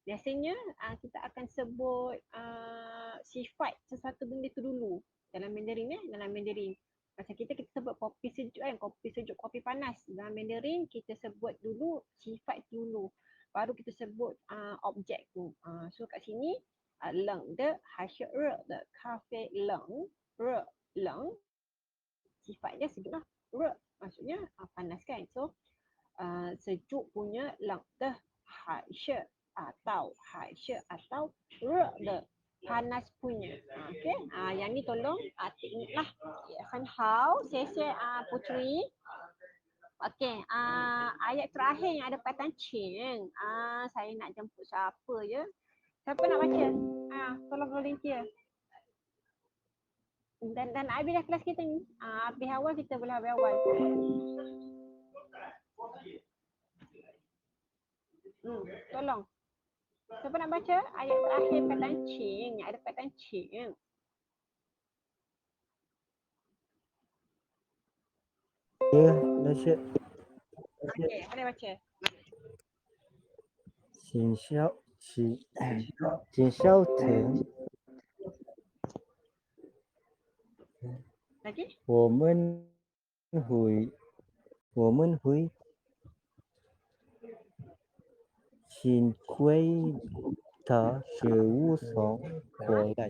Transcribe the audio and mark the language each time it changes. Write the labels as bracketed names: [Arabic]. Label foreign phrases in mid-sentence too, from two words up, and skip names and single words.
[Malay] Biasanya kita akan sebut sifat sesuatu benda tu dulu dalam Mandarin dalam Mandarin. Macam kita sebut kopi sejuk kan, kopi sejuk, kopi panas. Dalam Mandarin kita sebut dulu sifat dulu. Baru kita sebut objek tu. So kat sini [Chinese] 冷的还是热的咖啡冷热冷 [Malay] sifatnya sejuk lah. 热 maksudnya panas kan. So sejuk punya [Chinese] 冷的还是 [Malay] atau 还是 atau 热的 panas punya. Okey. Yang ni tolong teknik lah. Okay. [Chinese] 很好，谢谢 [Malay] Putri. Okey, ayat terakhir yang ada perkataan cing. Saya nak jemput siapa ya? Siapa nak baca? Tolong volunteer. Dan habis dah kelas kita ni. Habis awal kita boleh habis awal. Tolong. Siapa nak baca ayat terakhir perkataan cing? Ada perkataan cing. Ya, Nasya. Okey, boleh baca. [Chinese] 请稍等， [Malay] Lagi? [Chinese] 我们会尽快的事务上过来。